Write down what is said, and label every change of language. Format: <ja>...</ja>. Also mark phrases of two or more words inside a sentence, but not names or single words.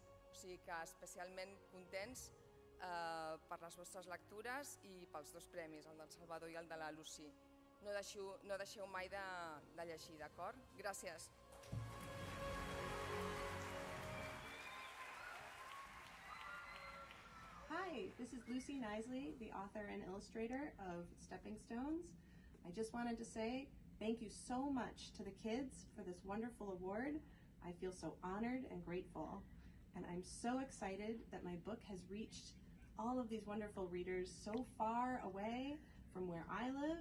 <ca>O sigui que especialment contents per les vostres lectures i pels dos premis, el del Salvador i el de la Lucy. No deixeu mai de llegir, d'acord? Gràcies.</ca> <en>Hi, this is Lucy Knisley, the author and illustrator of Stepping Stones. I just wanted to say thank you so much to the kids for this wonderful award. I feel so honored and grateful. And I'm so excited that my book has reached all of these wonderful readers so far away from where I live.</en>